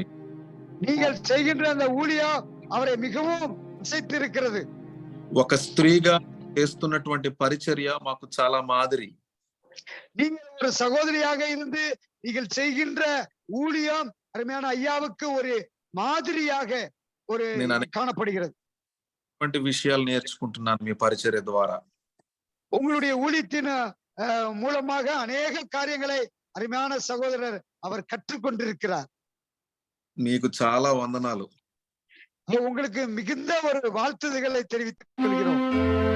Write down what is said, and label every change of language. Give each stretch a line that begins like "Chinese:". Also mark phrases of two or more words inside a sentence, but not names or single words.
Tamil: நீங்கள் செய்கின்ற அந்த ஊழியம் அவரை மிகவும் அசைத்திருக்கிறது.
Telugu: ఒక స్త్రీగా చేస్తున్నటువంటి పరిచర్య మాకు చాలా మాదిరి.
Tamil: நீங்கள் ஒரு சகோதரியாக இருந்து நீங்கள் செய்கின்ற ஊழியம் அருமையான ஐயாவுக்கு ஒரு மாதிரியாக ஒரு காணப்படுகிறது.
Telugu: విషయాలు నేర్చుకుంటున్నాను మీ పరిచర్య ద్వారా.
Tamil: உங்களுடைய ஊழியத்தின் மூலமாக அநேக காரியங்களை அருமையான சகோதரர் அவர் கற்றுக்கொண்டிருக்கிறார்.
Telugu: మీకు చాలా వందనాలు.
Tamil: உங்களுக்கு மிகுந்த ஒரு வாழ்த்துதல்களை தெரிவித்துக் கொள்கிறோம்.